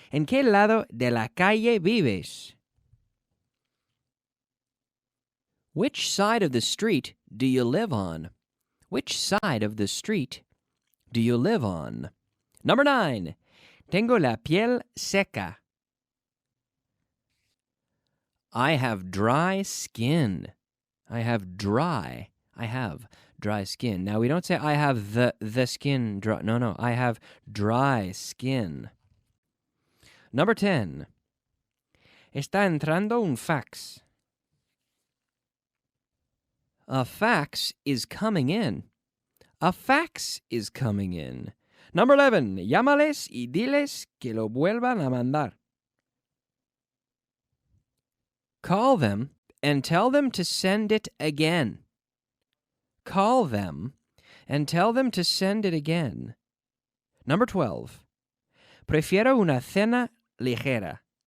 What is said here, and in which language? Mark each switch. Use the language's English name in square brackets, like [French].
[Spanish] ¿En qué lado de la calle vives? [English] Which side of the street do you live on? Which side of the street do you live on? Number 9. [Spanish] Tengo la piel seca. [English] I have dry skin. I have dry skin. Now, we don't say I have the skin dry. No, I have dry skin. Number 10. [Spanish] Está entrando un fax. [English] A fax is coming in. A fax is coming in. Number 11. [Spanish] Llámales y diles que lo vuelvan a mandar. [English] Call them and tell them to send it again. Call them and tell them to send it again. Number 12. [Spanish] Prefiero una cena ligera.